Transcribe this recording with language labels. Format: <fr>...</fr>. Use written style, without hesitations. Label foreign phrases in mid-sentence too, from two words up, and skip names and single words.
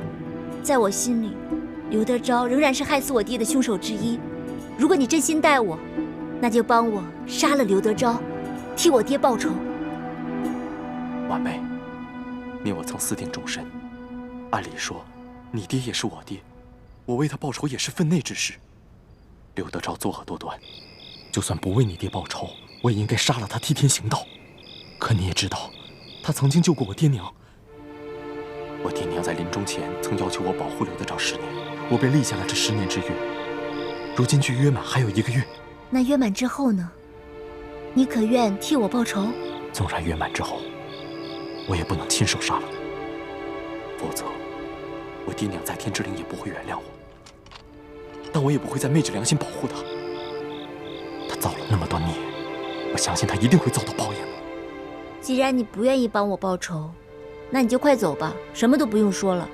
<zh>在我心裡，劉德昭仍然是害死我爹的兇手之一。如果你真心待我，那就幫我殺了劉德昭，替我爹報仇。婉妹，你我曾私定終身，按理說，你爹也是我爹，我為他報仇也是分內之事。劉德昭作惡多端，就算不為你爹報仇，我也應該殺了他，替天行道。可你也知道，他曾經救過我爹娘。我爹娘在臨終前曾要求我保護劉德昭10年，我被立下了這10年之約。如今距約滿還有1個月，那約滿之後呢？你可願替我報仇？縱然約滿之後，我也不能親手殺了他，否則我爹娘在天之靈也不會原諒我。但我也不會再昧着良心保護他。他造了那麼多孽，我相信他一定會遭到報應的。既然你不願意幫我報仇，那你就快走吧，什麼都不用說了。</zh>